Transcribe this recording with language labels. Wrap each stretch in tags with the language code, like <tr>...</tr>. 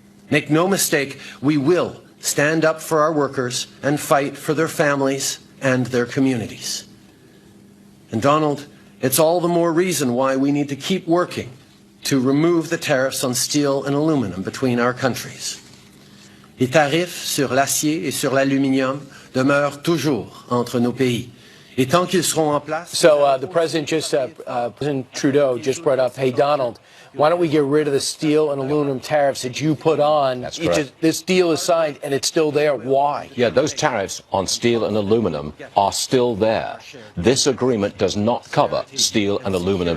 <en>Make no mistake, we will stand up for our workers and fight for their families and their communities. And Donald, it's all the more reason why we need to keep working to remove the tariffs on steel and aluminum between our countries.</en> <fr>Les tarifs sur l'acier et sur l'aluminium demeurent toujours entre nos pays. Et tant qu'ils seront en place...</fr> <en>So the president President Trudeau just brought up, hey, Donald, why don't we get rid of the steel and aluminum tariffs that you put on? That's correct. This deal is signed and it's still there. Why? Yeah, those tariffs on steel and aluminum are still there. This agreement does not cover steel and aluminum</en>